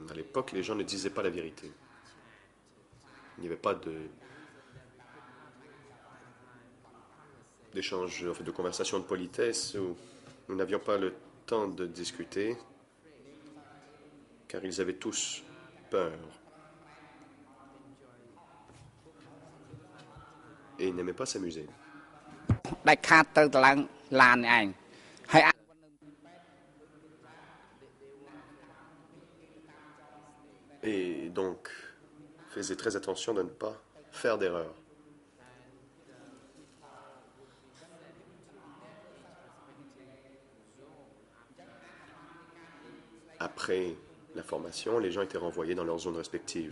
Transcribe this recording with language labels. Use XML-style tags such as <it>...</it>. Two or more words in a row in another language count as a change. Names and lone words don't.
<fr>À l'époque, les gens ne disaient pas la vérité. Il n'y avait pas d'échange, en fait, de conversation de politesse où nous n'avions pas le temps de discuter, car ils avaient tous peur. Et ils n'aimaient pas s'amuser.</fr> <km>ដាច់ខាតទៅទៅឡើងឡាននេះឯងហើយ</km> <fr>Et donc, faisait très attention de ne pas faire d'erreur. Après la formation, les gens étaient renvoyés dans leurs zones respectives.</fr>